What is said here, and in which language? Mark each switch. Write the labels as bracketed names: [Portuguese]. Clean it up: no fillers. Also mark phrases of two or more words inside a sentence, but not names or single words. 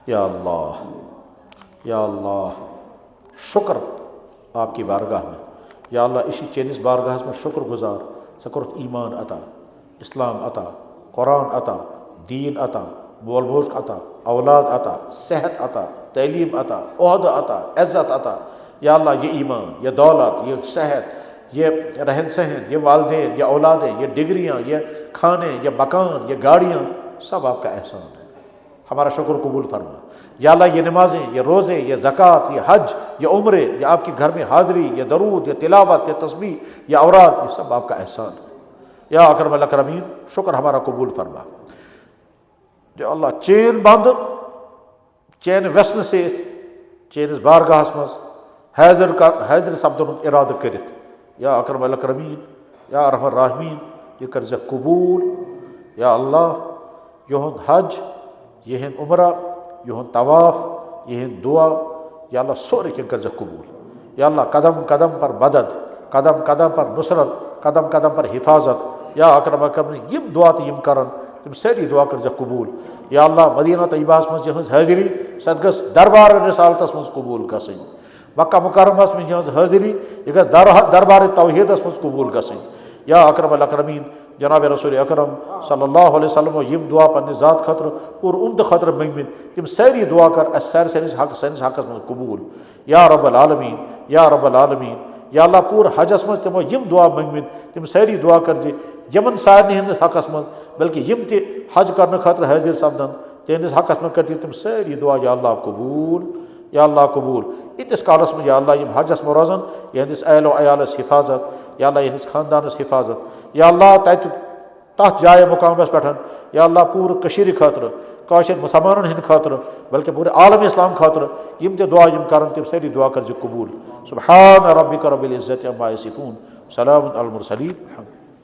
[Urdu] یا اللہ، یا اللہ، شکر آپ کی بارگاہ میں، یا اللہ اسی چینس بارگاہ میں شکر گزار ژٕ کوٚرُتھ ایمان عطا، اسلام عطا، قرآن عطا، دین عطا، مول موج عطا، اولاد عطا، صحت عطا، تعلیم عطا، عہدہ عطا، عزت عطا، یا اللہ یہ ایمان، یہ دولت، یہ صحت، یہ رہن سہن، یہ والدین، یہ اولادیں، یہ ڈگریاں، یہ کھانے، یہ مکان، یہ گاڑیاں، سب آپ کا احسان ہے، ہمارا شکر قبول فرما۔ یا اللہ یہ نمازیں، یہ روزے، یہ زکوٰۃ، یہ حج، یہ عمرے، یہ آپ کے گھر میں حاضری، یہ درود، یہ تلاوت، یہ تسبیح، یہ اوراد، یہ سب آپ کا احسان ہے۔ [Arabic] یا اکرم الاکرمین، [Urdu] شکر ہمارا قبول فرما۔ [Kashmiri] یا اللہ چین بند، چین ویسن ست چینس بارگاہس مز حاضر سپدن ارادہ کرت، [Arabic] یا اکرم الاکرمین، یا ارحم الراحمین، [Kashmiri] یہ کرزِ قبول۔ یا اللہ یہند حج، یہند عمرہ، یہند طواف، یہند دعا، یا اللہ سورے کن کرزِ قبول۔ [Urdu] یا اللہ قدم قدم پر مدد، قدم قدم پر نصرت، قدم قدم پر حفاظت، [Arabic] یا اکرم الاکرمین، [Kashmiri] یم دعا تو یم کرن تم ساری دعا کرزِ قبول۔ یا اللہ مدینہ طیبہس مز یہنز حاضری سد گژھ دربار رسالتس مز قبول گژھٕنۍ، مکہ مکرمس مز یہنز حاضری یہ گژھ دربار توحیدس مز قبول گژھٕنۍ۔ [Arabic] یا اکرم الاکرمین، [Kashmiri] جناب رسول اکرم [Arabic] صلی اللہ علیہ وسلم [Kashmiri] یم دعا پنہ ذات خاطر اور امت خاطر منگمت تم ساری دعا کر اس سٲنِس حقس مز قبول۔ [Arabic] یا رب العالمین، یا رب العالمین، [Kashmiri] یا اللہ پور حجس مز تمو یم دعا منگمت تم ساری دعا کر یمن سارنی ہندس حقس مز بلکہ یم تہ حج کرنے خاطر حاضر سپدن تہندس حقس مز کر تم ساری دعا یا اللہ قبول، یا اللہ قبول۔ اتس کالس میں یا اللہ یم حجس مز روزن یہندس اہل و عیالس حفاظت، یا اللہ یہندس خاندانس حفاظت، یا اللہ تت جائے مقامس پہ یا اللہ پور کشیر خاطر کاشر مسلمانن ہند خاطر بلکہ پورے عالم اسلام خاطر یم تہ دعا یم کرن تم ساری دعا کر قبول۔ [Arabic] سبحان ربک رب العزت عما یصفون، سلام علی المرسلین۔